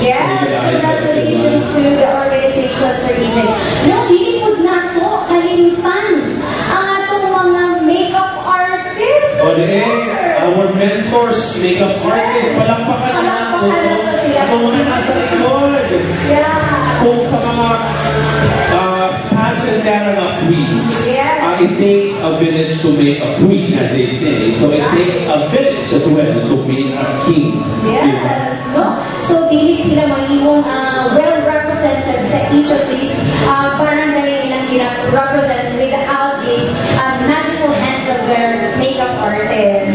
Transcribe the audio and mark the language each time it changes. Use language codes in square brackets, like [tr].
[en] Yes, congratulations to the organization, Sir EJ. [ceb] No, hindi po na to kalimtan ang atong mga makeup artists. O our mentors, makeup artists, palakpakan na sila. [tl] Ito muna nasa likod. [en] Yeah. [ceb] Kung sa mga pageant na queens. [en] Yeah. it takes a village to make a queen, as they say. So it takes a village as well to make a king. Yes, no? So, [ceb] dili sila maiwan [en] well-represented sa each of these barangay na represent without these magical hands of their makeup artists.